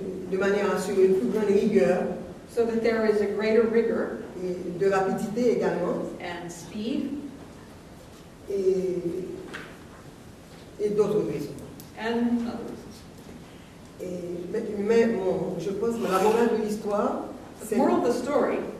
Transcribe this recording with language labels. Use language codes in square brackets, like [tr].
[fr] de manière à assurer une plus grande rigueur [en] so that there is a greater rigor [fr] et de rapidité également, [en] and speed [fr] et d'autres raisons. [en] and other reasons. [fr] Je pense que la morale de l'histoire, [en] The [fr] c'est [en] moral of the story